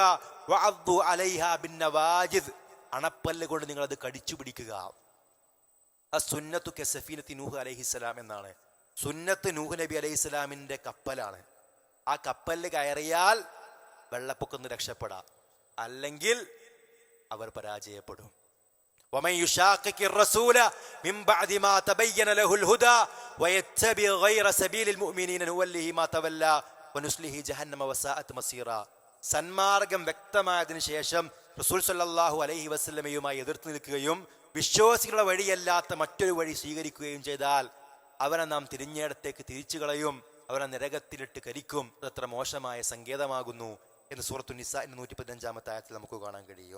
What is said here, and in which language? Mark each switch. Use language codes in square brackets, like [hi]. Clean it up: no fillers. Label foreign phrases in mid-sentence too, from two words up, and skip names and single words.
[ar] وعضوا عليها بالنواجذ, [ml] അണപ്പല്ല് കൊണ്ട് നിങ്ങൾ അത് കടിച്ചു പിടിക്കുക. [ar] السنة كسفينة نوح عليه السلام എന്നാണ്. [ml] സുന്നത്ത് നൂഹ് നബി അലൈഹിസ്സലാമിന്റെ കപ്പലാണ്. ആ കപ്പലിൽ കയറിയാൽ വെള്ളപ്പൊക്കൊന്ന് രക്ഷപ്പെടാം, അല്ലെങ്കിൽ അവർ പരാജയപ്പെടും. [ar] ومن يشاقق الرسول من بعد ما تبين له الهدى ويتبع غير سبيل المؤمنين نوله ما تولى ونصله جهنم وساءت مصيرا. [ml] സന്മാർഗം വ്യക്തമായതിനു ശേഷം [ar] رسول صلى الله عليه وسلم [ml] എതിർത്ത് നിൽക്കുകയും വിശ്വാസികളുടെ വഴിയല്ലാത്ത മറ്റൊരു വഴി സ്വീകരിക്കുകയും ചെയ്താൽ അവനെ നാം തിരിഞ്ഞയിടത്തേക്ക് തിരിച്ചു കളയും, അവനെ നരകത്തിലിട്ട് കരിക്കും. അതത്ര മോശമായ സങ്കേതമാകുന്നു എന്ന് സൂറത്തു നിസാഇന്റെ 115-ാമത്തെ ആയത്തിൽ നമുക്ക് കാണാൻ കഴിയും.